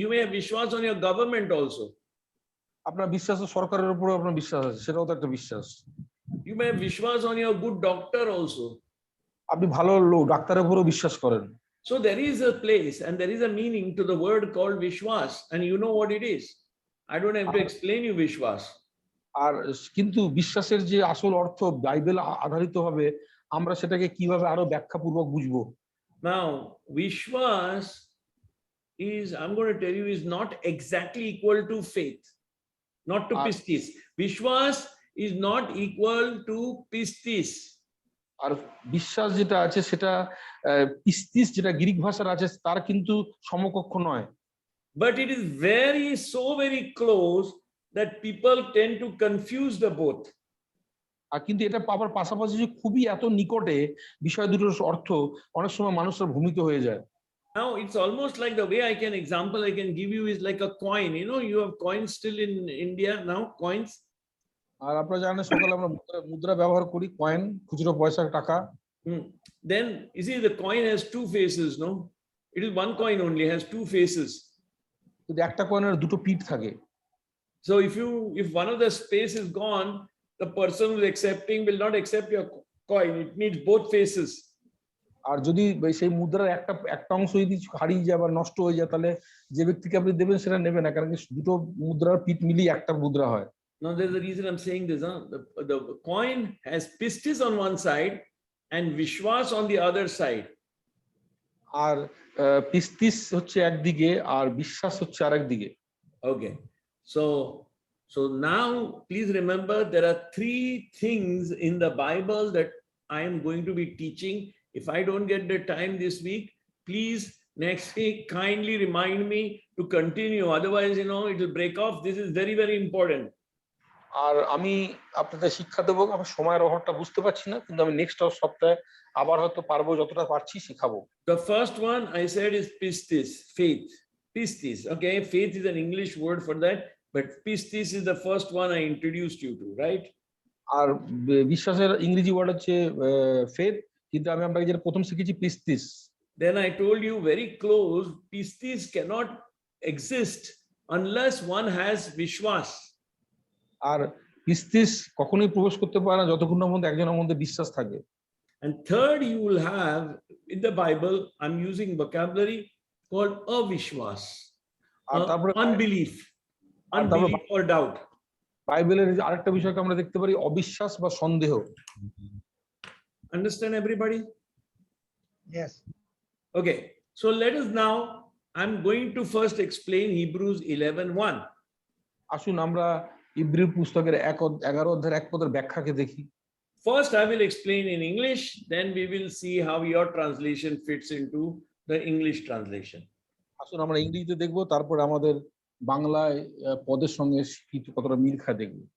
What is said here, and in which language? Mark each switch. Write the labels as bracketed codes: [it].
[en] You may have vishwas on your government also. [bn] আপনার বিশ্বাস সরকারের উপরে আপনার বিশ্বাস আছে, সেটাও তো একটা বিশ্বাস। [en] You may have vishwas on your good doctor also. [bn] আপনি ভালো লোক ডাক্তারের উপরেও বিশ্বাস করেন। [en] So there is a place and there is a meaning to the word called vishwas, and you know what it is. I don't have to explain you vishwas. [bn] আর কিন্তু বিশ্বাসের যে আসল অর্থ বাইবেল আধারিত হবে, আমরা সেটাকে কিভাবে আরো ব্যাখ্যাপূর্বক বুঝবো। [en] Now, vishwas is, I'm going to tell you, is not exactly equal to faith, not to pistis. Vishwas is not equal to pistis. [bn] আর বিশ্বাস যেটা আছে সেটা পিস্তিস যেটা গ্রিক ভাষার আছে তার কিন্তু সমকক্ষ নয়। [en] But it is so very close that people tend to confuse the both. [bn] আর কিন্তু এটা পাবার পাশাপাশি যে খুবই এত নিকটে বিষয় দুটোর অর্থ অনেক সময় মানুষের ভূমিত হয়ে যায়। [en] Now it's almost like the way I can give you is like a coin. You know, you have coins still in India now, coins. [bn] আর আপনারা জানেন সকালে আমরা মুদ্রা ব্যবহার করি, কয়েন, খুচরো পয়সা, টাকা। [en] Then you see the coin has two faces, no? It is one coin only, has two faces. [bn] কিন্তু একটা কয়েনের দুটো পিঠ থাকে। [en] So if one of the space is gone, the person who's accepting will not accept your coin. It needs both faces. [bn] আর যদি সেই মুদ্রার একটা অংশ যদি হারিয়ে যায় বা নষ্ট হয়ে যায়, তাহলে যে ব্যক্তিকে আপনি দেবেন সেটা নেবে না, কারণ দুটো মুদ্রার পিঠ মিলিয়ে একটা মুদ্রা হয়। [en] Now there's a reason I'm saying this. The coin has pistis on one side and vishwas on the other side. [bn] আর পিস্তিস হচ্ছে একদিকে আর বিশ্বাস হচ্ছে আরেকদিকে। [en] Okay. So now please remember there are three things in the Bible that I am going to be teaching. If I don't get the time this week, please next week kindly remind me to continue. Otherwise, you know, it will break off. This is very, very important. [bn] আর আমি আপনাদের শিক্ষা দেবো, আমি সময়ের অভাবটা বুঝতে পারছি না, কিন্তু আমি নেক্সট সপ্তাহে আবার হয়তো পারবো, যতটা পারছি শিখাবো। [en] The first one I said is pistis, faith. Pistis. Okay, faith is an English word for that, but pistis is the first one I introduced you to, right? [bn] আর বিশ্বাসের ইংরেজি ওয়ার্ড হচ্ছে ফেথ, কিন্তু আমরা যেটা প্রথম শিখেছি পিস্তিস। [en] Then I told you very close, pistis cannot exist unless one has vishwas. [bn] আর পিস্তিস কখনোই প্রবেশ করতে পারে না যতক্ষণ না মধ্যে একজনের মধ্যে বিশ্বাস থাকে। [en] And third, you will have in the Bible, I'm using vocabulary called avishwas, [bn] আর তারপরে [en] unbelief or doubt. [bn] বাইবেলের আরেকটা বিষয়কে আমরা দেখতে পারি অবিশ্বাস বা সন্দেহ। [en] Understand everybody? Yes. Okay, so let us now, I'm going to first explain Hebrews 11:1. [bn] আসুন আমরা ইব্রির পুস্তকের 11 অধ্যায়ের 1 পদের ব্যাখ্যাকে দেখি। [en] First, I will explain in English, then we will see how your translation fits into the English translation. [bn] আসুন আমরা ইংরেজিতে দেখব, তারপর আমাদের বাংলায় পদের সঙ্গে কতটা মিল খায় দেখব।